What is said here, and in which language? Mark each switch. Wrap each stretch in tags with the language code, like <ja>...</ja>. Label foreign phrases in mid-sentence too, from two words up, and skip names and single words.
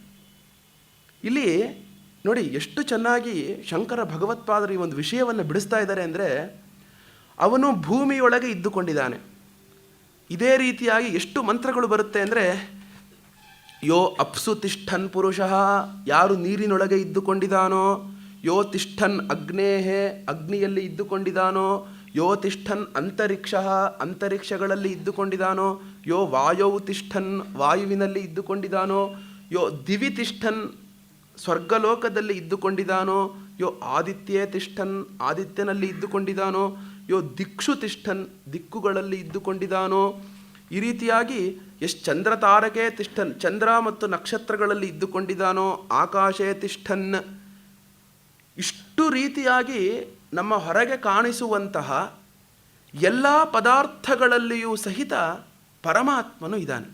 <kn>ಇಲ್ಲಿ ನೋಡಿ ಎಷ್ಟು ಚೆನ್ನಾಗಿ ಶಂಕರ ಭಗವತ್ಪಾದರು ಈ ಒಂದು ವಿಷಯವನ್ನು ಬಿಡಿಸ್ತಾ ಇದ್ದಾರೆ ಅಂದರೆ, ಅವನು ಭೂಮಿಯೊಳಗೆ ಇದ್ದುಕೊಂಡಿದ್ದಾನೆ. ಇದೇ ರೀತಿಯಾಗಿ ಎಷ್ಟು ಮಂತ್ರಗಳು ಬರುತ್ತೆ ಅಂದರೆ,</kn> <sa>ಯೋ ಅಪ್ಸು ತಿಷ್ಠನ್ ಪುರುಷಃ,</sa> <kn>ಯಾರು ನೀರಿನೊಳಗೆ ಇದ್ದುಕೊಂಡಿದ್ದಾನೋ,</kn> <sa>ಯೋ ತಿಷ್ಠನ್ ಅಗ್ನೇಹೆ,</sa> <kn>ಅಗ್ನಿಯಲ್ಲಿ ಇದ್ದುಕೊಂಡಿದ್ದಾನೋ,</kn> <sa>ಯೋ ತಿಷ್ಠನ್ ಅಂತರಿಕ್ಷ,</sa> <kn>ಅಂತರಿಕ್ಷಗಳಲ್ಲಿ ಇದ್ದುಕೊಂಡಿದ್ದಾನೋ,</kn> <sa>ಯೋ ವಾಯೌ ತಿಷ್ಠನ್,</sa> <kn>ವಾಯುವಿನಲ್ಲಿ ಇದ್ದುಕೊಂಡಿದ್ದಾನೋ,</kn> <sa>ಯೋ ದಿವಿ ತಿಷ್ಠನ್,</sa> <kn>ಸ್ವರ್ಗಲೋಕದಲ್ಲಿ ಇದ್ದುಕೊಂಡಿದ್ದಾನೋ,</kn> <sa>ಯೋ ಆದಿತ್ಯೇ ತಿಷ್ಠನ್,</sa> <kn>ಆದಿತ್ಯನಲ್ಲಿ ಇದ್ದುಕೊಂಡಿದ್ದಾನೋ,</kn> <sa>ಯೋ ದಿಕ್ಷು ತಿಷ್ಠನ್,</sa> <kn>ದಿಕ್ಕುಗಳಲ್ಲಿ ಇದ್ದುಕೊಂಡಿದ್ದಾನೋ, ಈ ರೀತಿಯಾಗಿ ಎಷ್ಟು</kn> <sa>ಚಂದ್ರ ತಾರಕೆ ತಿಷ್ಠನ್,</sa> <kn>ಚಂದ್ರ ಮತ್ತು ನಕ್ಷತ್ರಗಳಲ್ಲಿ ಇದ್ದುಕೊಂಡಿದ್ದಾನೋ,</kn> <sa>ಆಕಾಶೇ ತಿಷ್ಠನ್.</sa> <kn>ಇಷ್ಟು ರೀತಿಯಾಗಿ ನಮ್ಮ ಹೊರಗೆ ಕಾಣಿಸುವಂತಹ ಎಲ್ಲ ಪದಾರ್ಥಗಳಲ್ಲಿಯೂ ಸಹಿತ ಪರಮಾತ್ಮನು ಇದ್ದಾನೆ.</kn>